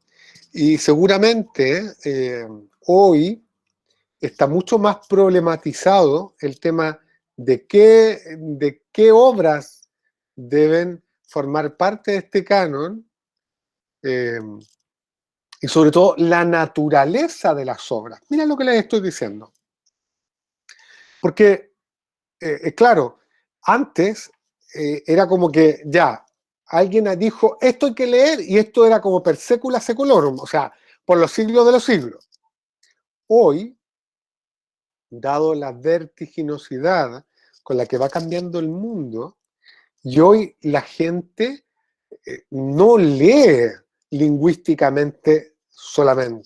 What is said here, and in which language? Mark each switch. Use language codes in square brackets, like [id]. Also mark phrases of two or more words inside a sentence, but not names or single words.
[es] Y seguramente hoy está mucho más problematizado el tema de qué obras deben formar parte de este canon, y sobre todo la naturaleza de las obras. Mira lo que les estoy diciendo. Porque, claro, antes era como que ya, alguien dijo, esto hay que leer, y esto era como [la] per secula seculorum, [es] o sea, por los siglos de los siglos. Hoy, dado la vertiginosidad con la que va cambiando el mundo, y hoy la gente no lee lingüísticamente solamente.